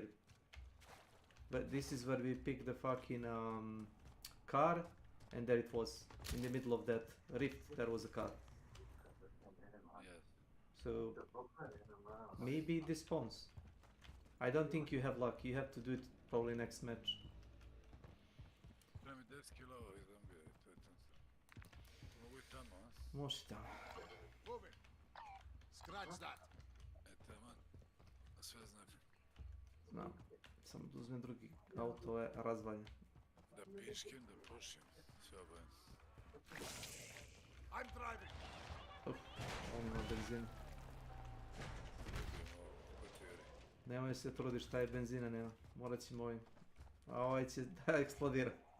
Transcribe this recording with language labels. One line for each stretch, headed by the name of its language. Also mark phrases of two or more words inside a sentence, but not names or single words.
English: But this is where we picked the fucking car, and there it was, in the middle of that rift, there was a car. Yes. So maybe this spawns. I don't think you have luck. You have to do it probably next match.
Croatian: Treba mi 10 kila ovih zombija i to je to. Mogu i tamo, a? Može tamo.
English: Scratch that.
Croatian: Taman. Sve znam. Znam. Samo da uzmem drugi auto, je razvaljen. Da piškim, da pušim. Sve obojem.
English: I'm driving.
Croatian: On ima benzina. Nemoj se trudiš, taj benzina nema. Morat ćemo ovim. A ovaj će da eksplodira.